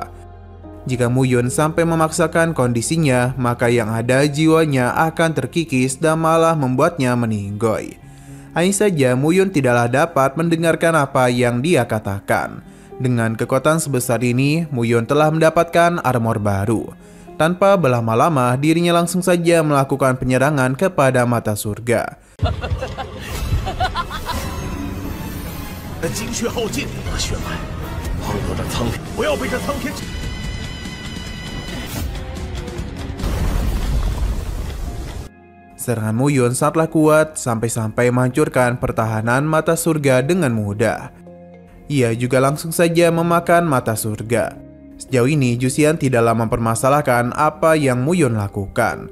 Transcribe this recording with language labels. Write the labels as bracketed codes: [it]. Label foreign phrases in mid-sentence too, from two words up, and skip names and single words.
[id] Jika Muyun sampai memaksakan kondisinya, maka yang ada jiwanya akan terkikis dan malah membuatnya meninggoy. Hanya saja Muyun tidaklah dapat mendengarkan apa yang dia katakan. Dengan kekuatan sebesar ini, Muyun telah mendapatkan armor baru. Tanpa berlama-lama, dirinya langsung saja melakukan penyerangan kepada mata surga. [zh] 精血耗尽，我血脉荒落这苍天，不要被这苍天。 [id] Serangan Muyun sangatlah kuat sampai-sampai menghancurkan pertahanan mata surga dengan mudah. Ia juga langsung saja memakan mata surga. Sejauh ini Yuxian tidaklah mempermasalahkan apa yang Muyun lakukan.